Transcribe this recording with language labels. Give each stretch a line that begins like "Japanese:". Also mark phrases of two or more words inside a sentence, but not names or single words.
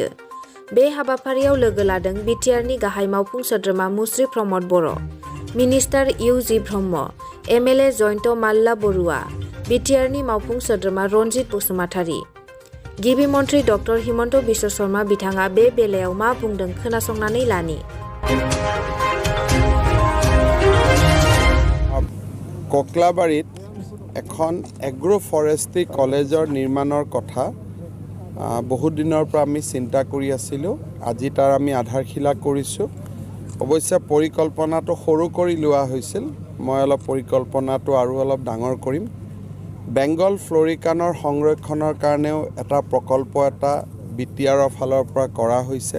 Bodo: बे हाबाफारियाव लोगो लादों बिटिआरनि गाहाय मावफुं सोद्रोमा मुस्रि प्रमद बर', मिनिस्टार इउ जि ब्रह्म, एमएलए जयन्त माल्ला बरुवा, बिटिआरनि मावफुं सोद्रोमा रन्जित बसुमतारी। गिबि मन्त्री डक्टर हिमन्त बिश्व शर्मा बिथाङा बे बेलायाव मा बुंदों खोनासंनानै लानि।
Assamese: कक्लाबारित এখন
English: agro forestry college
Assamese: নিৰ্মাণৰ কথা বহুত দিনৰ পৰা আমি চিন্তা কৰি আছিলোঁ। আজি তাৰ আমি আধাৰশিলা কৰিছোঁ। অৱশ্যে পৰিকল্পনাটো সৰু কৰি লোৱা হৈছিল। মই অলপ পৰিকল্পনাটো আৰু অলপ ডাঙৰ কৰিম। বেংগল ফ্লৰিকানৰ সংৰক্ষণৰ কাৰণেও এটা প্ৰকল্প এটা বিটিআৰৰ ফালৰ পৰা কৰা হৈছে।